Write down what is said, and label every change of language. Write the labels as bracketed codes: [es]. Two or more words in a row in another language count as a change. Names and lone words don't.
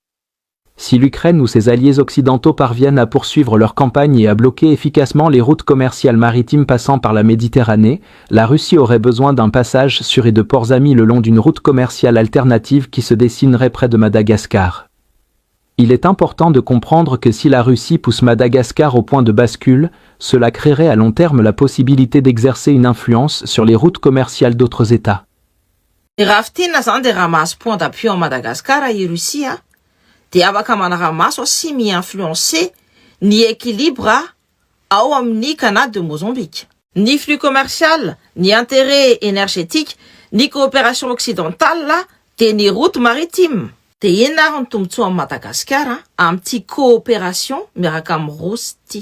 [fr] Si l'Ukraine ou ses alliés occidentaux parviennent à poursuivre leur campagne et à bloquer efficacement les routes commerciales maritimes passant par la Méditerranée, la Russie aurait besoin d'un passage sûr et de ports amis le long d'une route commerciale alternative qui se dessinerait près de Madagascar. Il est important de comprendre que si la Russie pousse Madagascar au point de bascule, cela créerait à long terme la possibilité d'exercer une influence sur les routes commerciales d'autres États. Point d'appui en Madagascar à Russie, [mg] dia afaka manara-maso sy mi-influencer ny équilibre ao amin'ny canal de Mozambique. [fr] Ny flux commercial, ny intérêt énergétique, ny coopération occidentale [mg] dia ny [fr] route maritime. [mg] Dia inona ary ny tombotsoa amin'ny Madagascar amin'ity coopération miaraka amin'ny Rosia ity.